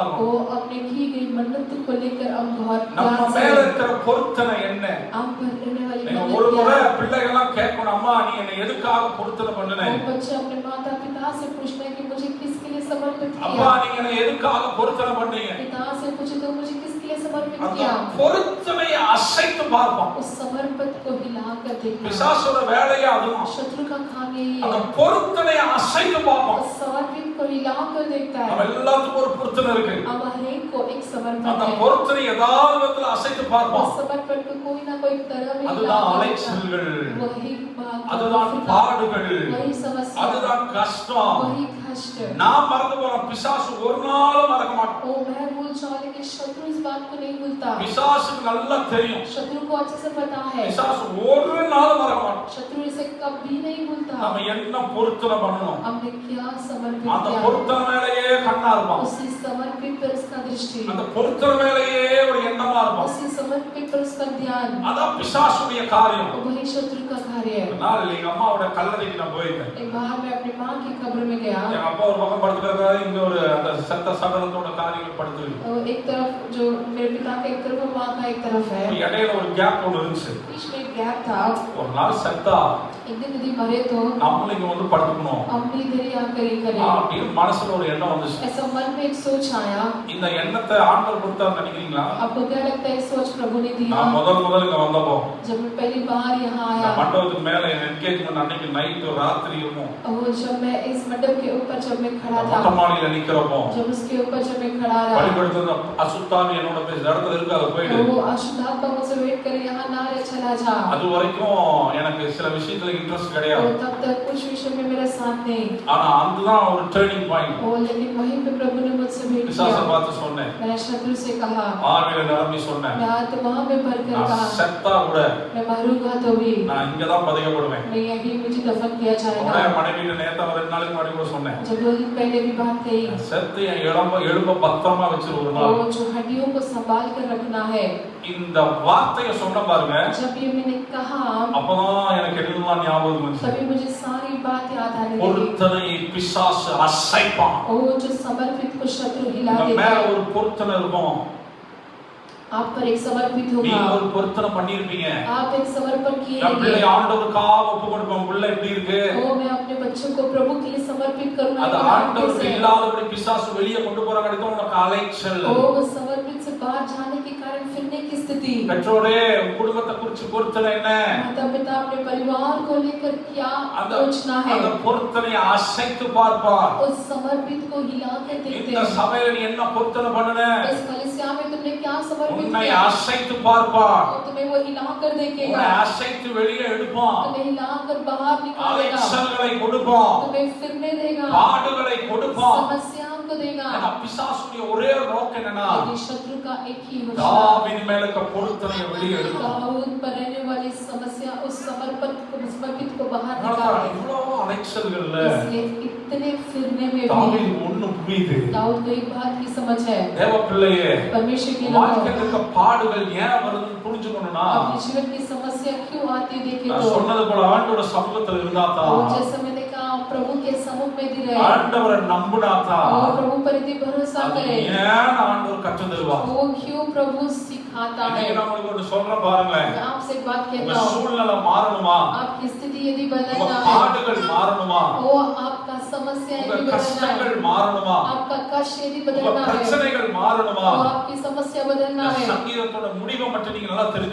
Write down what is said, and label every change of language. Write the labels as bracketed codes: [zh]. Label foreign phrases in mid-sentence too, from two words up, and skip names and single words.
[hi] वो [ta] இருக்கும். [hi] अपने की गई मन्नत को लेकर हम बहुत [ta] நம்ம [hi] ध्यान [ta] மேல [hi] से, [ta] இருக்கிற பொருத்தனை என்ன? [hi] हम पर रहने वाली [ta] நீங்க [hi] मन्नत [ta] ஒரு [hi] क्या [ta] முறை [hi] है? [ta] பிள்ளைகள்லாம் கேட்கணும், அம்மா நீ என்னை எதுக்காக பொருத்தனை பண்ணுன? [hi] वो बच्चे अपने माता पिता से पूछते हैं कि मुझे किसके लिए समर्पित [ta] அப்பா [hi] किया, [ta] நீங்க என்னை எதுக்காக பொருத்தனை பண்ணீங்க? [hi] पिता से पूछे तो मुझे किसके लिए समर्पित [ta] அந்த [hi] किया, [ta] பொருத்தனையை அசைத்து பார்ப்போம். [hi] उस समर्पित को हिलाकर देखना। [ta] பிசாசோட வேலையே அதுதான். [hi] शत्रु का काम यही [ta] அந்த [hi] है, [ta] பொருத்தனையை அசைத்து பார்ப்போம். [hi] उस समर्पित को हिलाकर देखता [ta] நம்ம [hi] है। [ta] எல்லாத்துக்கும் ஒரு பொருத்தனை இருக்கு. [hi] अब हर एक को एक समर्पण [ta] அந்த [hi] है, [ta] பொருத்தனை ஏதாவது விதத்துல அசைத்து பார்ப்போம். [hi] उस समर्पण को कोई ना कोई तरह में [ta] அதுதான் [hi] हिलाकर देखता है। [ta] அலைச்சல்கள், [hi] वही बात, [ta] அதுதான் பாடுகள், [hi] वही समस्या, [ta] அதுதான் கஷ்டம். [hi] वही कष्ट। [ta] நான் மறந்து போன பிசாசு ஒரு நாளும் மறக்க மாட்டான். [hi] ओ मैं भूल जाऊं, लेकिन शत्रु इस बात को नहीं भूलता। [ta] பிசாசுக்கு நல்லா தெரியும். [hi] शत्रु को अच्छे से पता है, [ta] பிசாசு ஒரு நாளும் மறக்க மாட்டான். [hi] शत्रु इसे कभी नहीं भूलता। [ta] நம்ம என்ன பொருத்தனை பண்ணணும், [hi] हमने क्या समर्पित [ta] அந்த [hi] किया, [ta] பொருத்தனை மேலேயே கண்ணா இருப்பான். [hi] उसी समर्पित पर उसका दृष्टि, [ta] அந்த பொருத்தனை மேலேயே ஒரு எண்ணமா இருப்பான். [hi] उसी समर्पित पर उसका ध्यान, [ta] அதான் பிசாசுடைய காரியம். [hi] वही शत्रु का कार्य है। [ta] ஒரு நாள் எங்க அம்மாவோட கல்லறைக்கு நான் போயிருந்தேன். [hi] एक बार मैं अपनी माँ की कब्र में गया, [ta] எங்க அப்பா ஒரு பக்கம் படுத்துக்கிறாரு, இங்க ஒரு அந்த செத்த சடலத்தோட காரியங்கள் படுத்துருக்கு. [hi] और एक तरफ जो मेरे पिता का एक तरफ और माँ का एक तरफ है, [ta] இடையில ஒரு கேப் ஒன்று இருந்துச்சு. [hi] बीच में एक गैप था। [ta] ஒரு நாள் செத்தா [hi] एक दिन यदि मरे तो [ta] நம்மளும் இங்க வந்து படுத்துக்கணும் [hi] हम भी इधर ही आकर ही करें, [ta] அப்படின்னு மனசுல ஒரு எண்ணம் வந்துச்சு. [hi] ऐसा मन में एक सोच आया। [ta] இந்த எண்ணத்தை ஆண்டவர் கொடுத்தாரு நினைக்கிறீங்களா? [hi] आपको क्या लगता है, सोच प्रभु ने दिया? [ta] நான் முதல் இங்க வந்தப்போ [hi] जब मैं पहली बार यहाँ [ta] இந்த [hi] आया, [ta] மண்டபத்துக்கு மேல என்கேஜ்மென்ட் அன்னைக்கு நைட் ராத்திரி இருக்கும். [hi] और जब मैं इस मंडप के ऊपर जब मैं खड़ा था, [ta] மொட்டை மாடியில நிக்கிறப்போ [hi] जब उसके ऊपर जब मैं खड़ा रहा, [ta] பலிபீடத்துல அசுத்தாவி என்னோட பேச இடத்துல இருக்கு, அது போயிடு. [hi] वो अशुद्धात्मा मुझसे वेट करे, यहाँ ना रहे, चला जा। [ta] அது வரைக்கும் எனக்கு சில விஷயத்துல இன்ட்ரெஸ்ட் கிடையாது. [hi] और तब तक कुछ विषय में मेरा साथ नहीं, [ta] ஆனா அதுதான் ஒரு [en] turning point. [hi] और लेकिन वहीं पे प्रभु ने मुझसे भेंट [ta] பிசாசை [hi] किया। [ta] பார்த்து சொன்னேன், [hi] मैं शत्रु से कहा, [ta] ஆவியில நிரம்பி சொன்னேன், [hi] मैं आत्मा में भरकर [ta] நான் [hi] कहा, [ta] செத்தா கூட [hi] मैं मरूंगा तो भी [ta] நான் இங்கதான் பதிக்கப்படுவேன். [hi] मैं यही मुझे दफन किया [ta] உடனே [hi] जाएगा। [ta] மனைவிட்ட நேத்தா 2 நாளைக்கு முன்னாடி கூட சொன்னேன், [hi] जब 2 दिन पहले भी बात कही, [ta] செத்து என் எழும்ப பத்திரமா வச்சிரு ஒரு நாள். [hi] वो जो हड्डियों को संभाल कर रखना है। [ta] இந்த வார்த்தையை சொன்ன பாருங்க, [hi] जब ये मैंने कहा, [ta] அப்பதான் எனக்கு எல்லாம் ஞாபகம் வந்துச்சு. [hi] तभी मुझे सारी बात याद आने लगी। [ta] பொருத்தனை பிசாசு அசைப்பான். [hi] वो जो समर्पित को शत्रु हिला [ta] உங்க [hi] देता [ta] மேல [hi] है, [ta] ஒரு பொருத்தனை இருக்கும். [hi] आप पर एक समर्पित [ta] நீங்க [hi] होगा, [ta] ஒரு பொருத்தனை பண்ணிருப்பீங்க. [hi] आप एक समर्पण किए [ta] என் பிள்ளை [hi] हैं। [ta] ஆண்டவருக்காக ஒப்பு கொடுப்பேன், பிள்ளை எப்படி இருக்கு, [hi] वो मैं अपने बच्चों को प्रभु के लिए समर्पित करूंगा। [ta] அது ஆண்டவருக்கு இல்லாதபடி பிசாசு வெளியே கொண்டு போற கிடைக்கும் உனக்கு அலைச்சல். [hi] वो समर्पित से बाहर जाने के कारण फिरने की स्थिति, [ta] பெற்றோரே உங்க குடும்பத்தை குறிச்சு பொருத்தனை என்ன? [hi] माता पिता अपने परिवार को लेकर क्या [ta] அந்த [hi] सोचना है, [ta] அந்த பொருத்தனையை அசைத்து பார்ப்பார். [hi] उस समर्पित को हिला कर देखते [ta] இந்த [hi] हैं। [ta] சபையில நீ என்ன பொருத்தனை பண்ணுன? [hi] इस कलीसिया में तुमने क्या समर्पित [ta] உன்னை [hi] किया, [ta] அசைத்து பார்ப்பார். [hi] और तुम्हें वो हिला कर देखेगा, [ta] உன்னை அசைத்து வெளியே எடுப்பான். [hi] तुम्हें हिला कर बाहर निकालेगा, [ta] அலைச்சல்களை கொடுப்பான். [hi] तुम्हें फिरने देगा, [ta] பாடுகளை கொடுப்பான். [hi] समस्याओं को देगा। [ta] அந்த பிசாசுடைய ஒரே ஒரு நோக்கம் என்னன்னா [hi] लेकिन शत्रु का एक ही होता [ta] தாவீது மேல இருக்க பொருத்தனையை வெளியே எடுக்கணும். [hi] दाऊद पर रहने वाली समस्या, उस समर्पित को बाहर [ta] அதனால [hi] निकाले। [ta] இவ்வளவு அலைச்சல்கள்ல [hi] इसलिए इतने फिरने में भी [ta] தாவீது ஒண்ணு புரியுது. [hi] दाऊद को एक बात की समझ है, [ta] தேவ பிள்ளையே, [hi] परमेश्वर की [ta] வாழ்க்கையில இருக்க பாடுகள் ஏன் வருதுன்னு புரிஞ்சுக்கணும்னா [hi] अपने जीवन की समस्या क्यों आती है देखे [ta] நான் [hi] तो, [ta] சொன்னது போல ஆண்டவரோட சமூகத்துல இருந்தா தான், [hi] और जैसे मैंने कहा प्रभु के सम्मुख में यदि रहे [ta] ஆண்டவரை நம்பினா தான் [hi] और प्रभु पर यदि भरोसा [ta] அது [hi] करे, [ta] ஏன் ஆண்டவர் கற்று தருவார். [hi] वो क्यों प्रभु सिखाता है। [ta] இன்னைக்கு நான் உங்களுக்கு ஒன்று சொல்றேன் பாருங்களேன். [hi] मैं आपसे एक बात [ta] உங்க [hi] कहता हूँ, [ta] சூழ்நிலை மாறணுமா, [hi] आपकी स्थिति यदि [ta] உங்க [hi] बदलना है, [ta] பாடுகள் மாறணுமா, [hi] वो आपका समस्या [ta] உங்க [hi] यदि बदलना [ta] கஷ்டங்கள் [hi] है, [ta] மாறணுமா, [hi] आपका कष्ट यदि [ta] உங்க [hi] बदलना है, [ta] பிரச்சனைகள் மாறணுமா, [hi] वो आपकी समस्या बदलना [ta] இந்த [hi] है, [ta] சங்கீதத்தோட முடிவை மட்டும் நீங்க நல்லா தெரிந்து